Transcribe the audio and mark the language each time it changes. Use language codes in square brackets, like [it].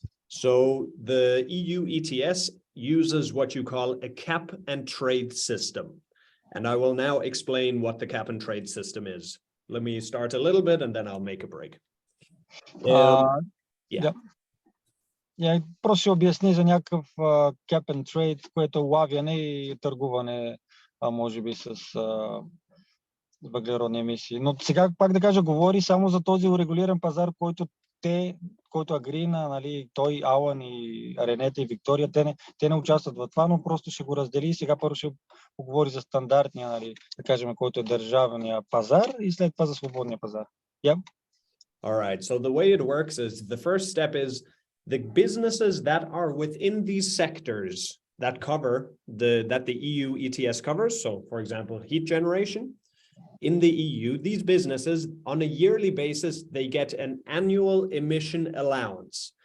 [en] So the EU ETS uses what you call a cap and trade system. And I will now explain what the cap and trade system is. Let me start a little bit and then I'll make a break. Yeah. [bg] Просто ще обясни за някакъв cap and trade, което е улавяне и търгуване, може би с въглеродни емисии. Но сега, пак да кажа, говори само за този урегулиран пазар, който Agreena, нали, той, Алън и Ренета и Виктория, те не участват в това, но просто ще го раздели и сега първо ще поговори за стандартния, нали, да кажем, който е държавния пазар и след това за свободния пазар. [en] Yeah. All right. So the way it works is the first step is the businesses that are within these sectors that cover that the EU ETS covers. So, for example, heat generation. In the EU, these businesses, on a yearly basis, they get an annual emission allowance.